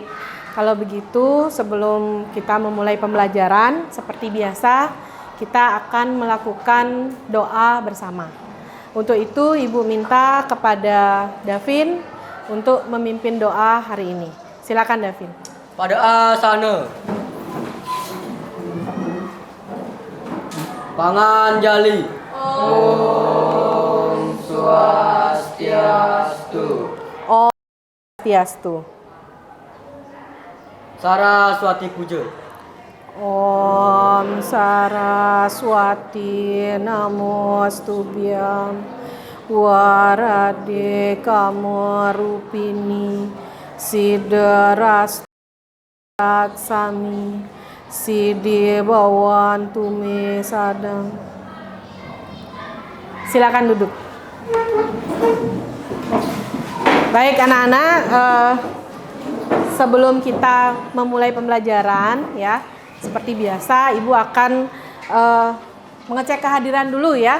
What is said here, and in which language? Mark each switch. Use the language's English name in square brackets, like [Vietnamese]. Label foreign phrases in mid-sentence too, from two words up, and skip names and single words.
[Indonesian] Kalau begitu, sebelum kita memulai pembelajaran, seperti biasa, kita akan melakukan doa bersama. Untuk itu, Ibu minta kepada Davin untuk memimpin doa hari ini. Silakan, Davin. Pada asana. Pangan jali. [Sanskrit] Om Swastiastu. Om Swastiastu. [Indonesian] Saraswati puja. [Sanskrit] Om Saraswati Namostubhyam Warade Kamarupini Siddharaksami Siddhi Bhawantu Me Sadang. [Indonesian] Silakan duduk. Baik anak-anak, sebelum kita memulai pembelajaran ya, seperti biasa Ibu akan mengecek kehadiran dulu ya.